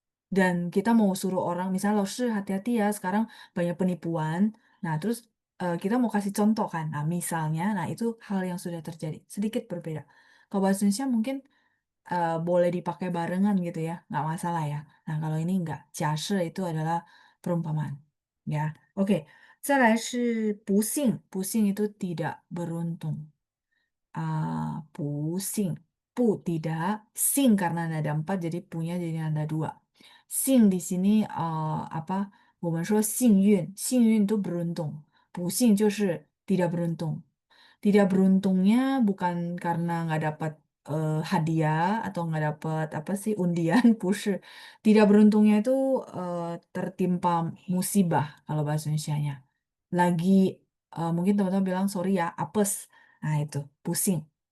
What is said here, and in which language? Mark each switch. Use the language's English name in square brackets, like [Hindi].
[Indonesian] Dan kita mau suruh orang, misalnya lo hati-hati ya, sekarang banyak penipuan. Nah, terus kita mau kasih contoh kan. Nah, misalnya, nah itu hal yang sudah terjadi. Sedikit berbeda. Kalau bahasa Indonesia mungkin boleh dipakai barengan gitu ya, nggak masalah ya. Nah, kalau ini nggak. Jasa itu adalah perumpamaan. Ya, oke. [Chinese] 再来是不幸，不幸 [Indonesian] itu tidak beruntung. 不幸, pu tidak, sing karena ada empat jadi punya jadi ada dua. Sing di sini apa? [Chinese] 我们说幸运，幸运 [Indonesian] itu beruntung. 不幸 tidak beruntung. Tidak beruntungnya bukan karena nggak dapat hadiah atau nggak dapat apa sih undian, [Chinese] 不是. [Indonesian] Tidak beruntungnya itu tertimpa musibah kalau bahasa Indonesianya. Lagi mungkin teman-teman bilang sorry ya, apes. Nah, itu pusing.